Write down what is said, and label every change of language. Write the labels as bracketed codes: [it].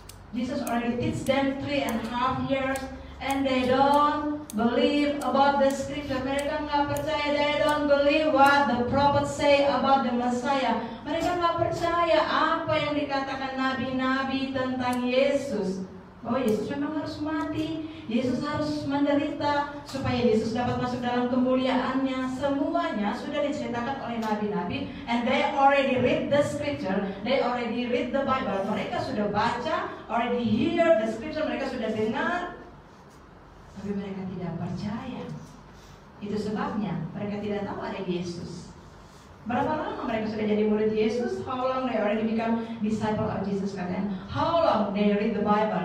[en] Jesus already teach them 3.5 years, and they don't believe about the scripture. [id] Mereka nggak percaya. [en] They don't believe what the prophets say about the Messiah. [id] Mereka nggak percaya apa yang dikatakan nabi-nabi tentang Yesus. Oh, Yesus memang harus mati, Yesus harus menderita supaya Yesus dapat masuk dalam kemuliaannya. Semuanya sudah diceritakan oleh nabi-nabi, [en] and they already read the scripture, they already read the Bible. [id] Mereka sudah baca, [en] already hear the scripture, [id] mereka sudah dengar, tapi mereka tidak percaya. Itu sebabnya mereka tidak tahu ada Yesus. Berapa lama mereka sudah jadi murid Yesus? [en] How long they already become disciple of Jesus, kalian? How long they read the Bible?